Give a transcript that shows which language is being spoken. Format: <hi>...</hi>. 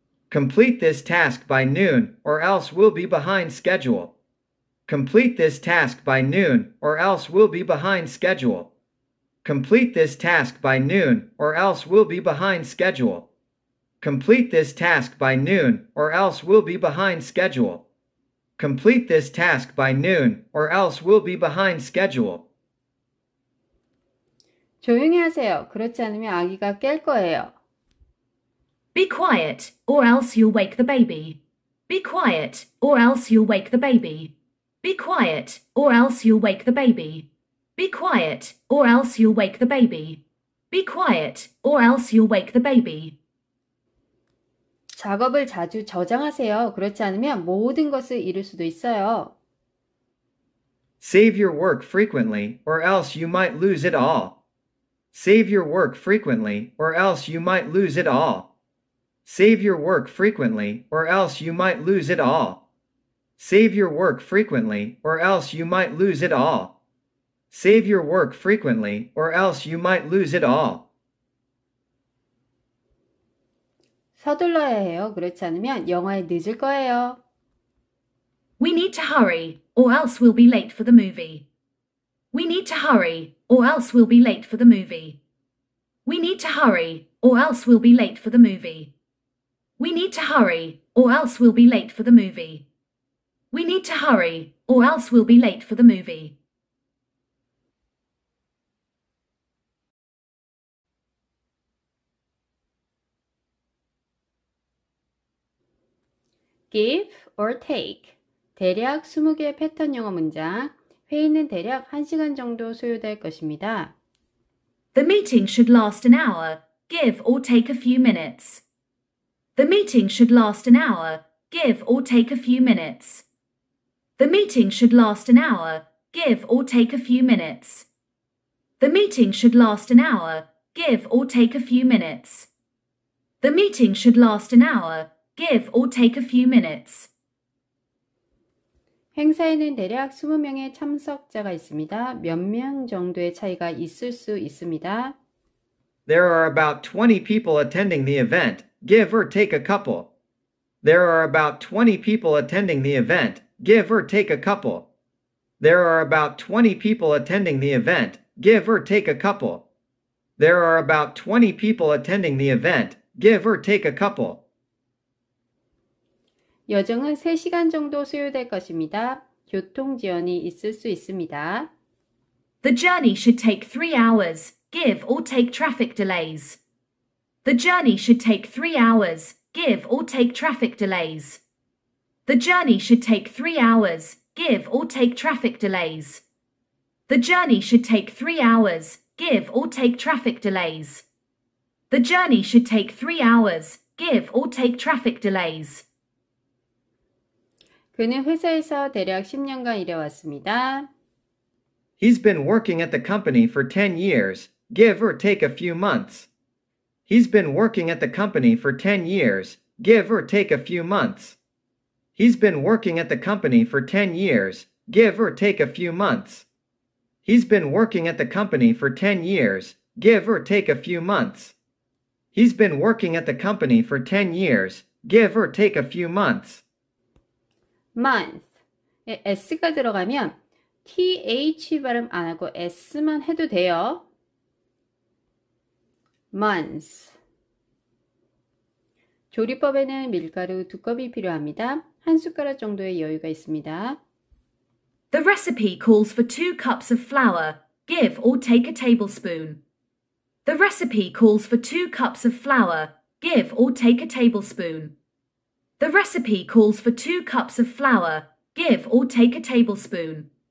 <en>Complete this task by noon, or else we'll be behind schedule. Complete this task by noon, or else we'll be behind schedule. Complete this task by noon, or else we'll be behind schedule. Complete this task by noon, or else we'll be behind schedule. Complete this task by noon, or else we'll be behind schedule.</en> <ko>조용히 하세요. 그렇지 않으면 아기가 깰 거예요.</ko> <en>Be quiet, or else you'll wake the baby. Be quiet, or else you'll wake the baby. Be quiet, or else you'll wake the baby. Be quiet, or else you'll wake the baby. Be quiet, or else you'll wake the baby.</en> <ko>작업을 자주 저장하세요. 그렇지 않으면 모든 것을 잃을 수도 있어요.</ko> <en>Save your work frequently, or else you might lose it all. Save your work frequently, or else you might lose it all. Save your work frequently, or else you might lose it all. Save your work frequently, or else you might lose it all. Save your work frequently, or else you might lose it all.</en> <ko>서둘러야 해요. 그렇지 않으면 영화에 늦을 거예요.</ko> <en>We need to hurry, or else we'll be late for the movie. We need to hurry, or else we'll be late for the movie. We need to hurry, or else we'll be late for the movie. We need to hurry, or else we'll be late for the movie. We need to hurry, or else we'll be late for the movie. give or take.</en> <ko>대략 20개의 패턴 영어 문장. 회의는 대략 1시간 정도 소요될 것입니다.</ko> <en>The meeting should last an hour. Give or take a few minutes. The meeting should last an hour. Give or take a few minutes. The meeting should last an hour. Give or take a few minutes. The meeting should last an hour. Give or take a few minutes. The meeting should last an hour. Give or take a few minutes.</en> <ko>행사에는 대략 20명의 참석자가 있습니다. 몇 명 정도의 차이가 있을 수 있습니다.</ko> <en>There are about 20 people attending the event, give or take a couple. There are about 20 people attending the event, give or take a couple. There are about 20 people attending the event, give or take a couple. There are about 20 people attending the event, give or take a couple.</en> <ko>여정은 3시간 정도 소요될 것입니다. 교통 지연이 있을 수 있습니다.</ko> <en>The journey should take 3 hours, give or take traffic delays. The journey should take 3 hours, give or take traffic delays. The journey should take 3 hours, give or take traffic delays. The journey should take 3 hours, give or take traffic delays. The journey should take 3 hours, give or take traffic delays.</en> <ko>그는 회사에서 대략 10년간 일해왔습니다.</ko> <en>He's been working at the company for 10 years, give or take a few months. He's been working at the company for 10 years, give or take a few months. He's been working at the company for 10 years, give or take a few months. He's been working at the company for 10 years, give or take a few months. He's been working at the company for 10 years, give or take a few months.</en> <ko>month에 s가 들어가면 th 발음 안 하고 s만 해도 돼요.</ko> <en>months.</en> <ko>조리법에는 밀가루 2컵이 필요합니다. 한 숟가락 정도의 여유가 있습니다.</ko> <en>The recipe calls for 2 cups of flour, give or take a tablespoon. The recipe calls for 2 cups of flour, give or take a tablespoon. The recipe calls for 2 cups of flour, give or take a tablespoon.</en>